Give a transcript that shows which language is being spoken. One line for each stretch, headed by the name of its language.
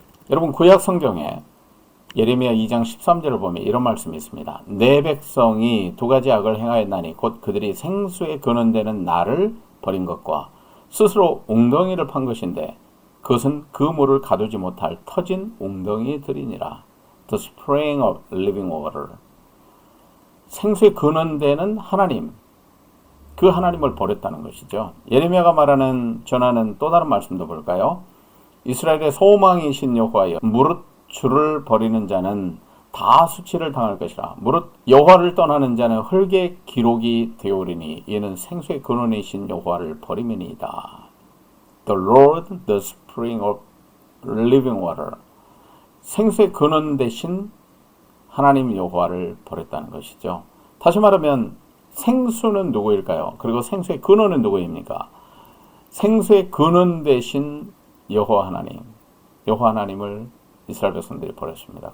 Korean: 여러분 구약 성경에 예레미야 2장 13절을 보면 이런 말씀이 있습니다. 내 백성이 두 가지 악을 행하였나니 곧 그들이 생수에 근원되는 나를 버린 것과 스스로 웅덩이를 판 것인데 그것은 그 물을 가두지 못할 터진 웅덩이들이니라.
English: The spring of living water.
Korean: 생수에 근원되는 하나님, 그 하나님을 버렸다는 것이죠. 예레미야가 전하는 또 다른 말씀도 볼까요? 이스라엘의 소망이신 여호와여, 무릇 주를 버리는 자는 다 수치를 당할 것이라. 무릇 여호와를 떠나는 자는 흙의 기록이 되오리니 이는 생수의 근원이신 여호와를 버림이니이다.
English: The Lord, the spring of living water.
Korean: 생수의 근원 대신 하나님 여호와를 버렸다는 것이죠. 다시 말하면 생수는 누구일까요? 그리고 생수의 근원은 누구입니까? 생수의 근원 대신 여호와 하나님, 여호와 하나님을 이스라엘 백성들이 버렸습니다.